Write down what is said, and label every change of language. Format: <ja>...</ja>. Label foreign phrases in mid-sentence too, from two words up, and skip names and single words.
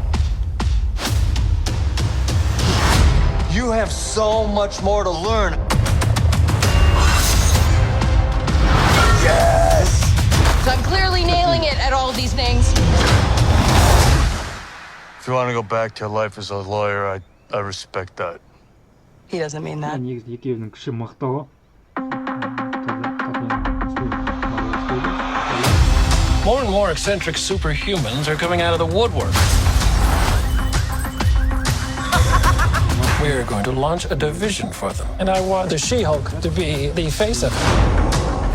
<en>You have so much more to learn. Yes! So I'm clearly nailing it at all these things. If you want to go back to your life as a lawyer, I respect that. He doesn't mean that.</en> <kk>Негізі екеуінің күші мықты.</kk> <en>More and more eccentric superhumans are coming out of the woodwork. We're going to launch a division for them. And I want the She-Hulk to be the face of it.</en>